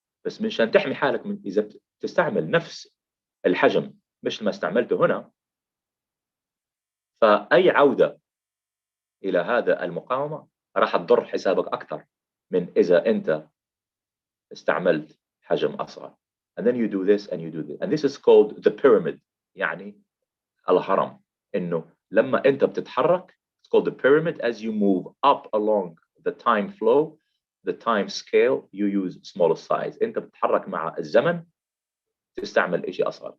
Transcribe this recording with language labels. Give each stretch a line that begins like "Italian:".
Arabic: بس مشان تحمي حالك من اذا تستعمل نفس الحجم مش ما استعملته هنا، فأي عودة إلى هذا المقاومة راح تضر حسابك أكثر من إذا أنت استعملت حجم أصغر.
English: And then you do this and you do this. And this is called the pyramid.
Arabic: يعني الهرم. إنه لما أنت بتتحرك,
English: it's called the pyramid. As you move up along the time flow, the time scale, you use smaller size.
Arabic: أنت بتتحرك مع الزمن تستعمل شيء أصغر.